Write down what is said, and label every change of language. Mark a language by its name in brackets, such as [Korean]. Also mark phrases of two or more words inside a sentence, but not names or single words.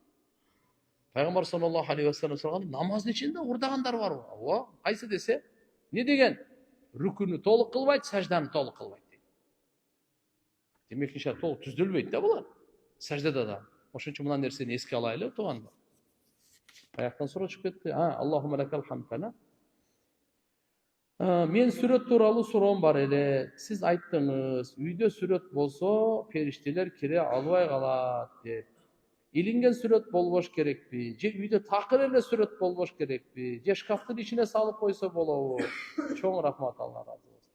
[Kyrgyz] Пайгамбар [Arabic] صلى الله عليه وسلم [Kyrgyz] сураган, намаздын ичинде уурдагандар барбы? Ооба, кайсы десе, не деген? Рүкүнү толук кылбайт, сажданы толук кылбайт дейт. Демек, иншалла толук түздөлбөйт да булар. Саждада да. Ошон үчүн мына нерсени эске алайлы, туугандар. Аяктан суроо чыгып кетти. [Arabic] اللهم لك الحمد. [Kyrgyz] Мен сүрөт тууралуу суроом бар эле. Сиз айттыңыз, үйдө сүрөт болсо, периштелер кире албай калат деп. Илинген сүрөт болбош керекпи? Же үйдө такыр эле сүрөт болбош керекпи? Же шкафтын ичине салып койсо болобу? Чоң рахмат, Алла разы болсун.